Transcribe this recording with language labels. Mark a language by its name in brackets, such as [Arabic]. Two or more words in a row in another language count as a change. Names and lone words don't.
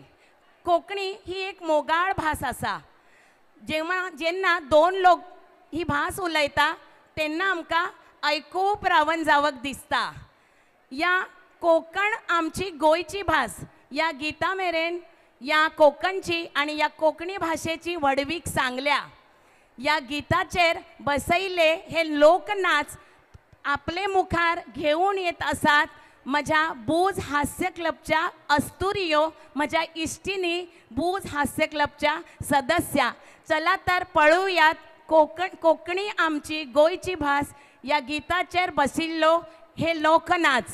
[Konkani] कोंकणी ही एक मोगाळ भास आसा. जेन्ना दोन लोक ही भास उलयता तेन्ना आमकां आयकूप रावन जावक दिसता. या कोकण आमची गोंयची भास या गिता मेरेन या कोकणची आणि या कोंकणी भाषेची व्हडवीक सांगल्या. या गिताचेर बसयले हे लोकनाच आपले मुखार घेऊन येत असतात. माझ्या बूज हास्य क्लबच्या अस्तुरियो, माझ्या इश्टिनी बूज हास्य क्लबच्या सदस्या. चला तर पळूयात कोकणी आमची गोयची भास या गीताचेर बसिल्लो हे लोकनाच.